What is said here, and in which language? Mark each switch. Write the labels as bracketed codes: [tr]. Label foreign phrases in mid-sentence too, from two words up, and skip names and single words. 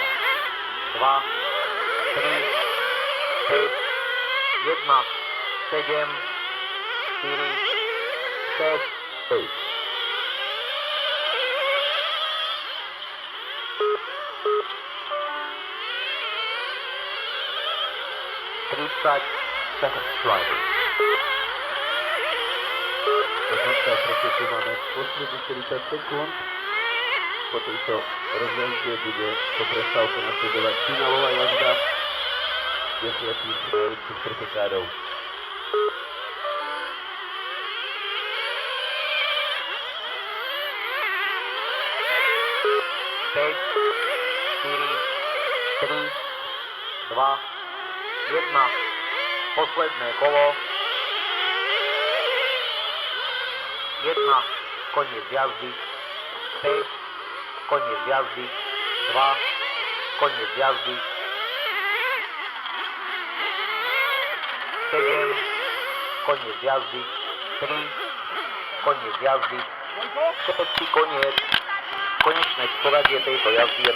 [en] 2, 3, 5, 1, 7, 4, 6, 5. 30 seconds driving. [sk] Do konca preteku máme posledných 40 sekúnd. Po tejto rozjazde bude po prestávke nasledovať finálová jazda 10 najlepších pretekárov. Päť, 4, 3, 2, 1. Posledné kolo. 1. Koniec jazdy. 5. Koniec jazdy. 2. Koniec jazdy. 7. Koniec jazdy. 3. Koniec jazdy. Všetci koniec. Konečné poradie tejto jazdy je